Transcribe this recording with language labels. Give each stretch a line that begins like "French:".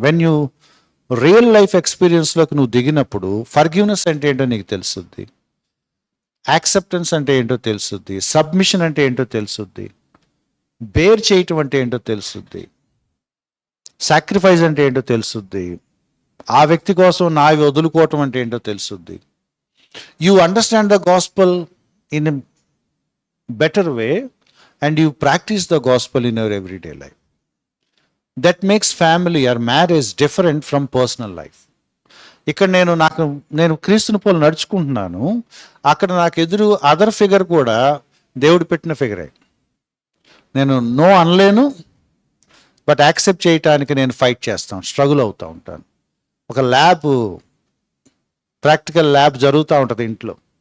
English: when you
Telugu: real life ఎక్స్పీరియన్స్లోకి నువ్వు దిగినప్పుడు forgiveness అంటే ఏంటో నీకు తెలుస్తుంది, యాక్సెప్టెన్స్ అంటే ఏంటో తెలుస్తుంది, సబ్మిషన్ అంటే ఏంటో తెలుస్తుంది, బేర్ చేయటం అంటే ఏంటో తెలుస్తుంది, సాక్రిఫైస్ అంటే ఏంటో తెలుస్తుంది, ఆ వ్యక్తి కోసం నావి వదులుకోవటం అంటే ఏంటో తెలుస్తుంది.
English: You understand the gospel in a better way and you practice the gospel in your everyday life. That makes family or marriage different from personal life.
Telugu: ఇక్కడ నేను క్రీస్తుని పోలు నడుచుకుంటున్నాను, అక్కడ నాకు ఎదురు అదర్ ఫిగర్ కూడా దేవుడు పెట్టిన ఫిగరే. నేను నో అనలేను, బట్ యాక్సెప్ట్ చేయటానికి నేను ఫైట్ చేస్తాను, స్ట్రగుల్ అవుతూ ఉంటాను. ఒక ప్రాక్టికల్ ల్యాబ్ జరుగుతూ ఉంటుంది ఇంట్లో.